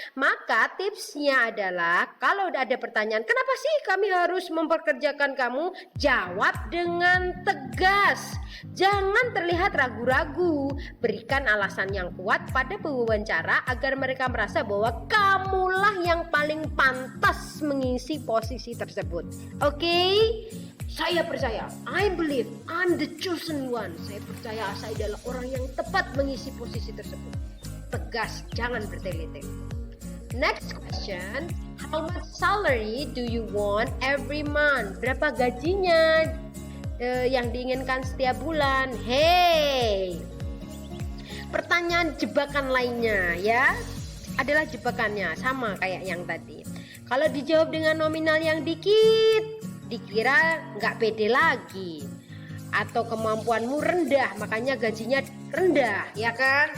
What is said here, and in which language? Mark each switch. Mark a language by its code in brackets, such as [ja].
[id] Maka tipsnya adalah kalau ada pertanyaan, kenapa sih kami harus mempekerjakan kamu? Jawab dengan tegas. Jangan terlihat ragu-ragu. Berikan alasan yang kuat pada pewawancara agar mereka merasa bahwa kamulah yang paling pantas mengisi posisi tersebut. Oke? Saya percaya, [en] I believe I'm the chosen one. [id] Saya percaya saya adalah orang yang tepat mengisi posisi tersebut. Tegas, jangan bertele-tele. [en] Next question, how much salary do you want every month? [id] Berapa gajinya yang diinginkan setiap bulan? Hey, pertanyaan jebakan lainnya ya adalah jebakannya sama kayak yang tadi. Kalau dijawab dengan nominal yang dikit, dikira nggak pede lagi, atau kemampuanmu rendah makanya gajinya rendah, ya kan?